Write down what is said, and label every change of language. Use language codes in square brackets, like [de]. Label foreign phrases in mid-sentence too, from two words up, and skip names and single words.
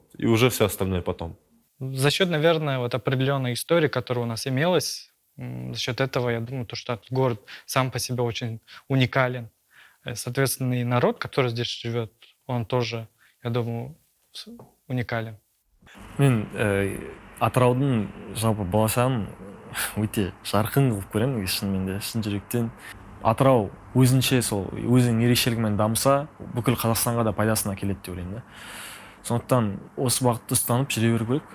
[ru] И уже все остальное потом. За счет, наверное, вот определенной истории, которая у нас имелась, за счет этого, я думаю, что этот город сам по себе очень уникален. Соответственно, и народ, который здесь живет, он тоже, я думаю, уникален. [kk] Мен Атыраудың жалпы болашағын өте жарқын қылып көремін, шынымен де, шын жүректен. Атырау өзінше сол өзінің ерекшелігімен дамыса, бүкіл Қазақстанға да пайдасына келеді деп ойлаймын да. Сондықтан осы бағытты ұстанып жүре беру керек.